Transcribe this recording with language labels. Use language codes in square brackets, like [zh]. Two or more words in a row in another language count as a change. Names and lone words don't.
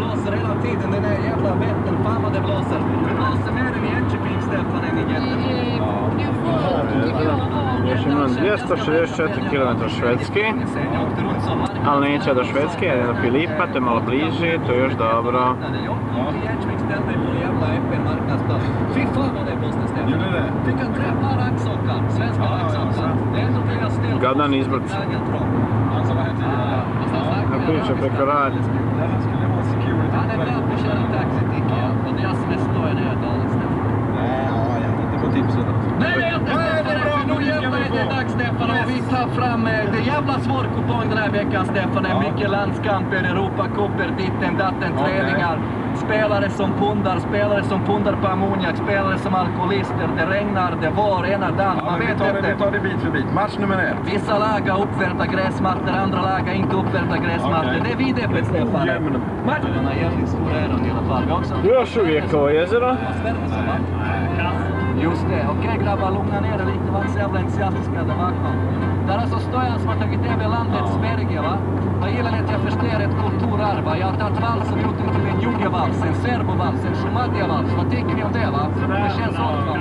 [bs] Još imam 264 km Švedski, ali neće do Švedske, jer je do Filipa, to je malo bliže, to je još dobro. Gadan izbrc. Ja pričam preko radi. [sv] Stefan, och vi tar fram det jävla svår kupong den här veckan, Stefan. Mycket landskamper, Europacuper, ditten, datten, träningar. Spelare som pundar på ammoniak, spelare som alkoholister. Det regnar, det var ena dag. Man vet inte. Vi tar det bit för bit. Match nummer 1. Vissa lag har uppvärmda gräsmattor, andra lag har inte uppvärmda gräsmattor. Det är vidöppet, Stefan. Matchen är jävligt stor i alla fall. [bs] Još uvijek ovo jezero. [sv] Just det, okej grabbar, lugna ner er lite, var så jävla entusiastiska där bakom. Där alltså Stojan som har tagit över landet Sverige, va? Jag gillar att jag förstår ett kulturarv, va? Jag har tagit valsen ut till en jugevals, en serbovals, en shumadjavals. Vad tycker ni om det, va? Det känns hårt, va?